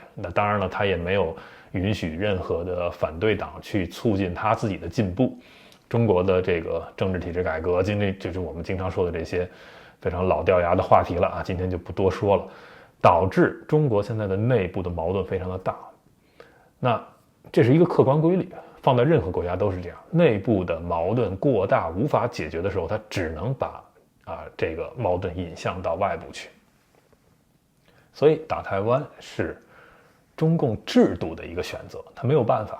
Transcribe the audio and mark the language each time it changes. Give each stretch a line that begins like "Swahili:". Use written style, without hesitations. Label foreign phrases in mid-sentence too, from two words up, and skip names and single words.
Chinese: 那當然了，他也沒有允許任何的反對黨去促進他自己的進步。中国的這個政治體制改革，今天就是我們经常說的这些非常老掉牙的話题了啊，今天就不多说了。导致中国现在的内部的矛盾非常的大，那這是一個客觀規律，放在任何國家都是這樣，內部的矛盾過大無法解決的時候，它只能把這個矛盾引向到外部去。所以打台灣是中共制度的一個選擇，他沒有辦法。